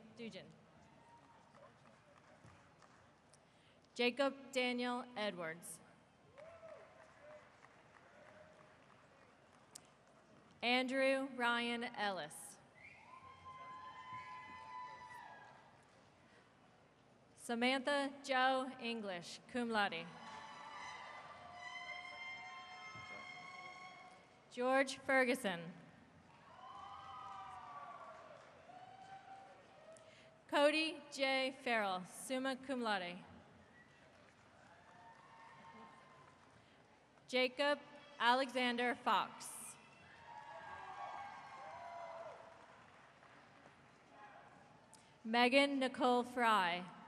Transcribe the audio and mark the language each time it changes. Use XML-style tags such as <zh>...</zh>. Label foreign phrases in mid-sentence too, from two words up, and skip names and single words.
<en>Jacob Daniel Edwards. Andrew Ryan Ellis. Samantha Jo English,</en> <la>cum laude.</la> <en>George Ferguson. Cody J. Farrell,</en> <la>summa cum laude.</la> <en>Jacob Alexander Fox. Megan Nicole Fry.</en>